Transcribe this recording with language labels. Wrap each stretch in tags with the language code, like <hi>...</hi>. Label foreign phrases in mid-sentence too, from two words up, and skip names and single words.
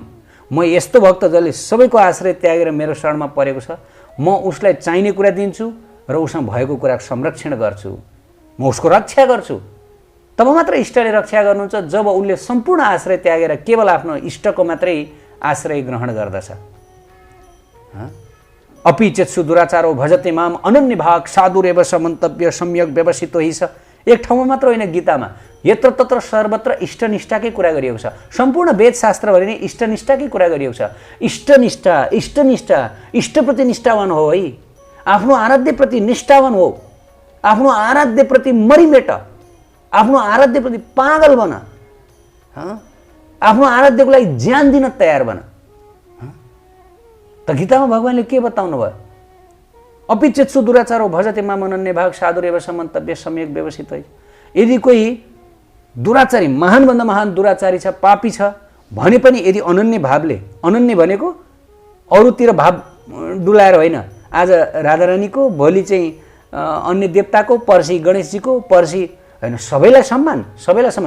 <ne>म यस्तो भक्त जसले सबैको आश्रय त्यागेर मेरो शरणमा परेको छ, म उसलाई चाहिने कुरा दिन्छु र उसँग भएको कुरा संरक्षण गर्छु, म उसको रक्षा गर्छु। तब मात्र इष्टले रक्षा गर्नुहुन्छ जब उनले सम्पूर्ण आश्रय त्यागेर केवल आफ्नो इष्टको मात्रै आश्रय ग्रहण गर्दछ।</ne> <sa>अपि चेत्सु दुराचारो भजते माम अनन्य भाग साधुरेव समन्तव्य सम्यक व्यवसितो हि स।</sa> <ne>एक ठाउँमा मात्र होइन, गीतामा यत्र तत्र सर्वत्र इष्टनिष्ठाकै कुरा गरिएको छ। सम्पूर्ण वेद शास्त्रभरि नै इष्टनिष्ठाकै कुरा गरिएको छ। इष्टनिष्ठा, इष्टनिष्ठा, इष्टप्रति निष्ठावान हो है, आफ्नो आराध्यप्रति निष्ठावान हो, आफ्नो आराध्यप्रति मरिमेट, आफ्नो आराध्यप्रति पागल बन, आफ्नो आराध्यको लागि ज्यान दिन तयार बन। त गीतामा भगवानले के बताउनु भयो?</ne> <sa>अपि चेत्सु दुराचारो भजते माम अनन्य भाग साधुरेव समन्तव्य सम्यक व्यवसित।</sa> <ne>यदि कोही दुराचारी, महानभन्दा महान दुराचारी छ, पापी छ भने पनि यदि अनन्य भावले, अनन्य भनेको अरूतिर भाव डुलाएर होइन, आज राधारानीको, भोलि चाहिँ अन्य देवताको, पर्सि गणेशजीको, पर्सि होइन, सबैलाई सम्मान, सबैलाई सम्मान।</ne>